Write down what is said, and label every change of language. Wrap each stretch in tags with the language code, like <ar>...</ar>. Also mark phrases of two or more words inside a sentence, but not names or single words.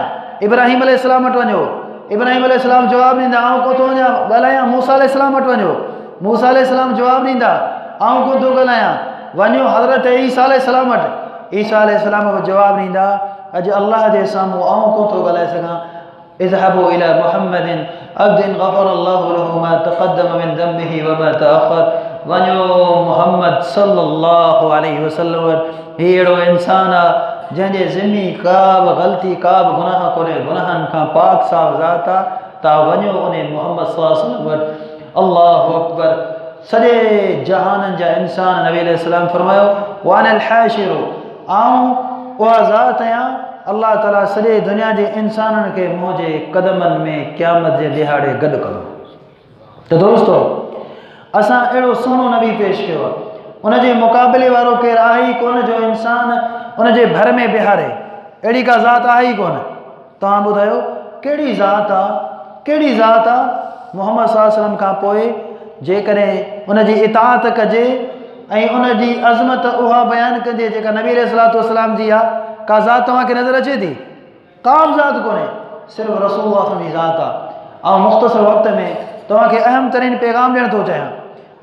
<sd>इब्राहिम अलैहिस्सलाम वटि वञो। इब्राहिम अलैहिस्सलाम जवाबु ॾींदा आऊं कोन थो ॻाल्हायां। मूसा अलैहिस्सलाम वटि वञो। मूसा अलैहिस्सलाम जवाबु ॾींदा आऊं कोन थो ॻाल्हायां। वञो हज़रत ईसा अलैहिस्सलाम वटि। ईसा अलैहिस्सलाम बि जवाबु ॾींदा अॼु अल्लाह जे साम्हूं आऊं कोन थो ॻाल्हाए सघां।</sd> <ar>اذهبوا إلى محمد عبد غفر الله له ما تقدم من ذنبه وما تأخر.</ar> <sd>वञो मुहम्मद</sd> <ar>صلى الله عليه وسلم</ar> <sd>वटि। हीउ अहिड़ो इंसानु आहे जंहिंजे ज़िम्मी का बि ग़लती का बि गुनाह कोन्हे, गुनाहनि खां पाक साफ़ ज़ात आहे। तव्हां वञो उन मुहम्मद</sd> <ar>صلى الله عليه وسلم</ar> <sd>वटि।</sd> <ar>الله أكبر.</ar> <sd>सॼे जहाननि जा इंसान नबी अलैहिस्सलाम फरमायो</sd> <ar>وأنا الحاشر</ar> <sd>आऊं उहा ज़ात आहियां अल्लाह ताला सॼे दुनिया जे इंसाननि खे मुंहिंजे क़दमनि में क़यामत जे ॾिहाड़े गॾु कंदो। त दोस्तो असां अहिड़ो सुहिणो नबी पेश कयो आहे उनजे मुक़ाबले वारो केरु आहे ई कोन जो इंसान उनजे भर में बिहारे। अहिड़ी का ज़ात आहे ई कोन। तव्हां ॿुधायो कहिड़ी ज़ात आहे, कहिड़ी ज़ात आहे मुहम्मद</sd> <ar>صلى الله عليه وسلم</ar> <sd>खां पोइ जेकॾहिं उनजी इताअत कजे ऐं उनजी अज़मत उहा बयानु कजे जेका नबी</sd> <ar>عليه الصلاة والسلام</ar> <sd>जी आहे। का ज़ात तव्हांखे नज़र अचे थी? का बि ज़ात कोन्हे, सिर्फ़ु रसूलुल्लाह जी ज़ात आहे। ऐं मुख़्तसर वक़्त में तव्हांखे अहम तरीन पैगाम ॾियणु थो चाहियां।</sd>